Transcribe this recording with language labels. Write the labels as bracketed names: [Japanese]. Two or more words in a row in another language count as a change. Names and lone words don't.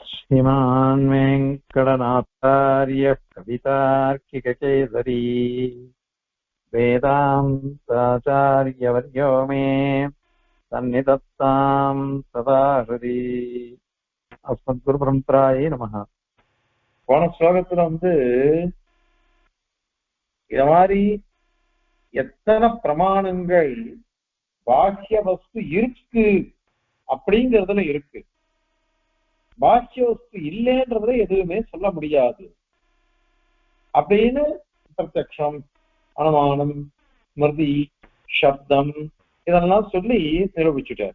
[Sanskrit] श्रीमान् वेङ्कटनाथार्यः कवितार्किककेसरी वेदान्ताचार्यवर्यो मे सन्निधत्तां सदा हृदि अस्मद्गुरुपरम्परायै நமஹ. [Tamil] போன ஸ்லோகத்துல இந்த மாதிரி எத்தனை பிரமாணங்கள் பாக்கிய வஸ்து இருக்கு அப்படிங்கிறதுல இருக்கு, பாக்கிய வஸ்து இல்லைன்றதுல எதுவுமே சொல்ல முடியாது அப்படின்னு பிரத்யக்ஷம், அனுமானம், ஸ்மிருதி, சப்தம் இதெல்லாம் சொல்லி நிரூபிச்சுட்டார்.